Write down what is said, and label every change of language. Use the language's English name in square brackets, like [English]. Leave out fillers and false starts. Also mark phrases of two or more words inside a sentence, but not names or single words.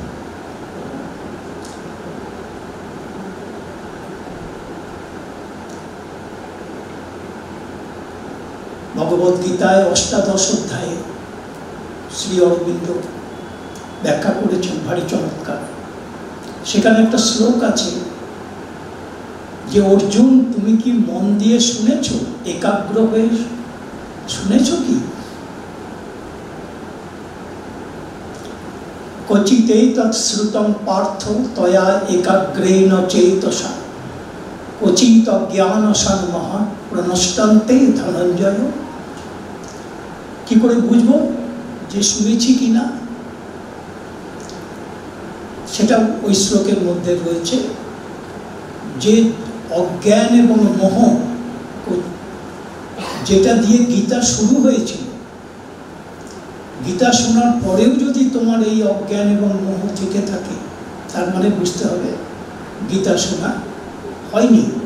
[Bangla] ভগবদ্গীতায় অষ্টাদশ অধ্যায়ে শ্রী অরবিন্দ ব্যাখ্যা করেছেন ভারী চমৎকার। সেখানে একটা শ্লোক আছে যে অর্জুন, তুমি কি মন দিয়ে শুনেছ, একাগ্র হয়ে শুনেছ কি? [Sanskrit] क्वचितेई तत्श्रुतं पार्थ तया एकाग्रेण चेतसा क्वचित् अज्ञानसन्मः प्रनष्टन्ते धनञ्जय। [Bangla] কি করে বুঝবো যে শুনেছি কিনা? সেটা ওই শ্লোকের মধ্যে রয়েছে যে অজ্ঞান এবং মোহ, যেটা দিয়ে গীতা শুরু হয়েছিল, গীতা শোনার পরেও যদি তোমার এই অজ্ঞান এবং মোহ থেকে থাকে, তার মানে বুঝতে হবে গীতা শোনা হয়নি।